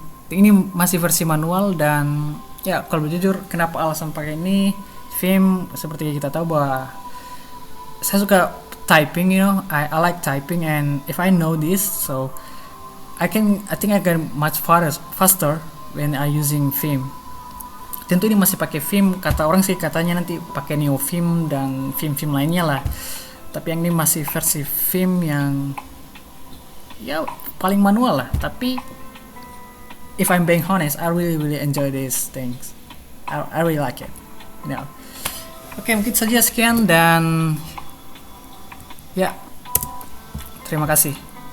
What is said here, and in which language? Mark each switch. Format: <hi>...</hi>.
<id>Ini masih versi manual, dan ya kalau jujur kenapa alasan pakai ini, Vim seperti kita tahu bahwa saya suka typing, I like typing, and if I know this, so I think I can much faster when I using Vim. Tentu ini masih pakai Vim, kata orang sih katanya nanti pakai NeoVim dan Vim lainnya lah. Tapi yang ini masih versi Vim yang ya paling manual lah.</id> <en>Tapi if I'm being honest, I really enjoy these things. I really like it.</en> <id>Oke, mungkin saja sekian, dan ya terima kasih.</id>